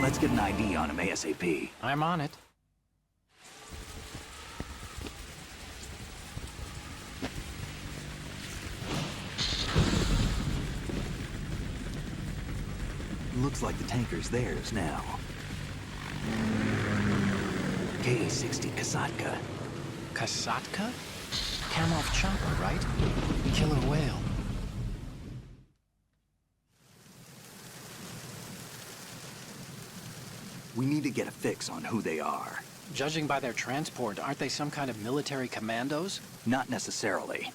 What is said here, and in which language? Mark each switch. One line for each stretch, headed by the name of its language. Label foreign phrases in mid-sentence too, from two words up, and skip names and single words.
English: Let's get an ID on him ASAP. I'm on it. Looks like the tanker's theirs now. Ka-60 Kasatka. Kasatka? Kamov chopper, right? Killer whale. We need to get a fix on who they are. Judging by their transport, aren't they some kind of military commandos? Not necessarily.